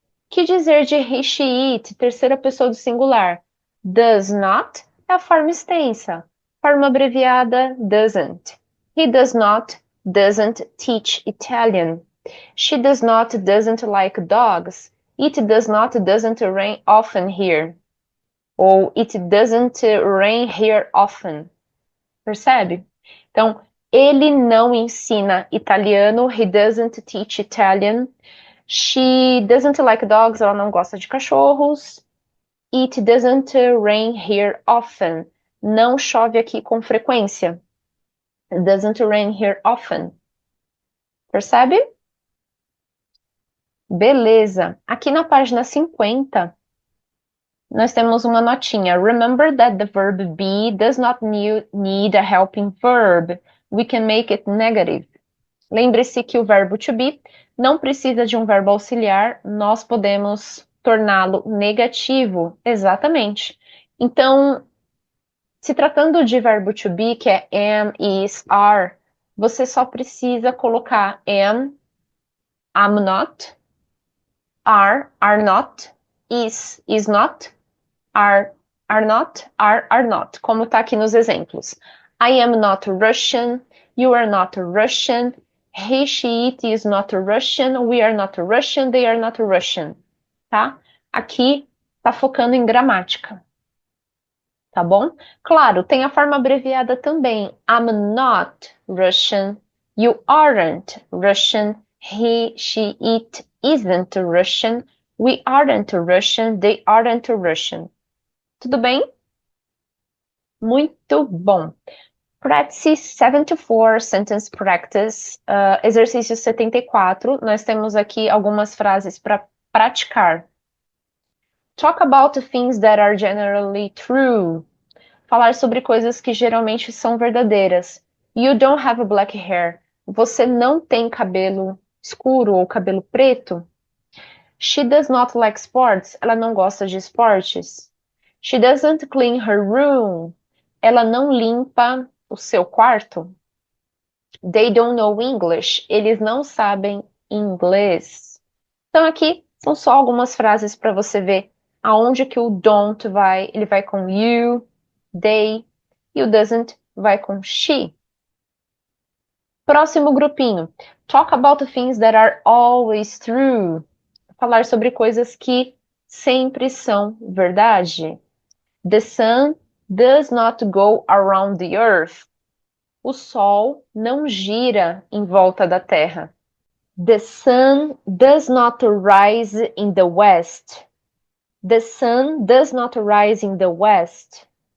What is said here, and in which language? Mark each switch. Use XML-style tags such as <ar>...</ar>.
<pt>Que dizer de he, she, it, terceira pessoa do singular? Does not é a forma extensa. Forma abreviada,</pt> <en>doesn't. He does not, doesn't teach Italian. She does not, doesn't like dogs. It does not, doesn't rain often here. Ou it doesn't rain here often.</en> <pt>Percebe? Então, ele não ensina italiano.</pt> <en>He doesn't teach Italian. She doesn't like dogs.</en> <pt>Ela não gosta de cachorros.</pt> <en>It doesn't rain here often.</en> <pt>Não chove aqui com frequência.</pt> <en>It doesn't rain here often.</en> <pt>Percebe? Beleza. Aqui na página 50, nós temos uma notinha.</pt> <en>Remember that the verb be does not need a helping verb. We can make it negative.</en> <pt>Lembre-se que o verbo to be não precisa de um verbo auxiliar, nós podemos torná-lo negativo. Exatamente. Então, se tratando de verbo to be, que é am, is, are, você só precisa colocar am not, are not, is not, are not, are not, como está aqui nos exemplos. I am not Russian, you are not Russian, he, she, it is not Russian, we are not Russian, they are not Russian, tá? Aqui tá focando em gramática, tá bom? Claro, tem a forma abreviada também.</pt> <en>I'm not Russian, you aren't Russian, he, she, it isn't Russian, we aren't Russian, they aren't Russian.</en> <pt>Tudo bem? Muito bom.</pt> <en>Practice 74, Sentence Practice, exercício 74.</en> <pt>Nós temos aqui algumas frases para praticar.</pt> <en>Talk about things that are generally true.</en> <pt>Falar sobre coisas que geralmente são verdadeiras.</pt> <en>You don't have black hair.</en> <pt>Você não tem cabelo escuro ou cabelo preto.</pt> <en>She does not like sports.</en> <pt>Ela não gosta de esportes.</pt> <en>She doesn't clean her room.</en> <pt>Ela não limpa o seu quarto.</pt> <en>They don't know English.</en> <pt>Eles não sabem inglês. Então aqui são só algumas frases para você ver aonde que o don't vai. Ele vai com you, they, e o doesn't vai com she. Próximo grupinho.</pt> <en>Talk about things that are always true.</en> <pt>Falar sobre coisas que sempre são verdade.</pt> <en>The sun does not go around the earth.</en> <pt>O sol não gira em volta da Terra.</pt> <en>The sun does not rise in the west. The sun does not rise in the west.</en>